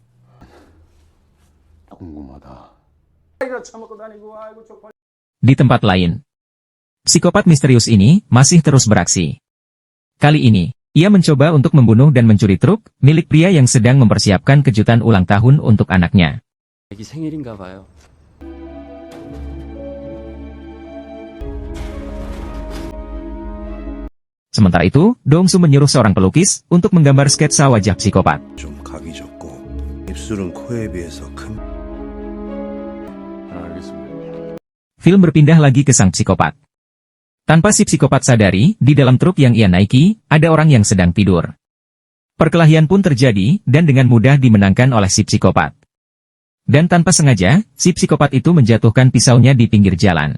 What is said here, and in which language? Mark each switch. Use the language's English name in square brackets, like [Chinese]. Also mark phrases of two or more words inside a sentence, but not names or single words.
[Indonesian] Di tempat lain, psikopat misterius ini masih terus beraksi. Kali ini, ia mencoba untuk membunuh dan mencuri truk milik pria yang sedang mempersiapkan kejutan ulang tahun untuk anaknya. [Korean] 애기 생일인가 봐요. [Indonesian] Sementara itu, Dongsu menyuruh seorang pelukis untuk menggambar sketsa wajah psikopat. [Korean] 좀 각이 좁고 입술은 코에 비해서 큰. [Indonesian] Film berpindah lagi ke sang psikopat. Tanpa si psikopat sadari, di dalam truk yang ia naiki, ada orang yang sedang tidur. Perkelahian pun terjadi, dan dengan mudah dimenangkan oleh si psikopat. Dan tanpa sengaja, si psikopat itu menjatuhkan pisaunya di pinggir jalan.